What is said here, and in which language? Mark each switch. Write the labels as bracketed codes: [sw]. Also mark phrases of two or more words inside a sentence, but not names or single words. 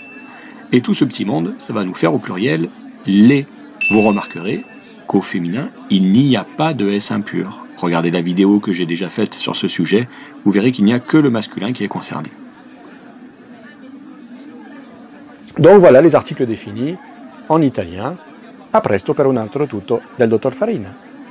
[fr] Et tout ce petit monde, ça va nous faire au pluriel les. Vous remarquerez qu'au féminin, il n'y a pas de S impur. Regardez la vidéo que j'ai déjà faite sur ce sujet, vous verrez qu'il n'y a que le masculin qui est concerné. Donc voilà les articles définis en italien. [it] A presto per un altro tutto del Dr Farina.